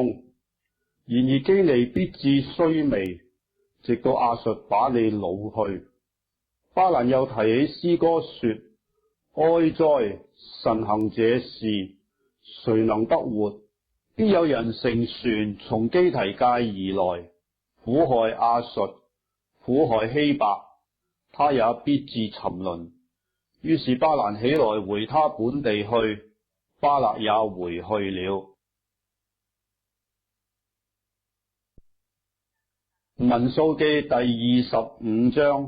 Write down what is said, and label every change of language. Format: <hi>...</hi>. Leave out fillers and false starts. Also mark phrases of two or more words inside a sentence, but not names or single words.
<zh>然而基尼必致衰微，直到亞述把你擄去。巴蘭又提起詩歌說：哀哉！神行這事，誰能得活？必有人乘船從基提界而來，苦害亞述，苦害希伯，他也必致沉淪。於是巴蘭起來回他本地去，巴勒也回去了。民數記第25章。</zh>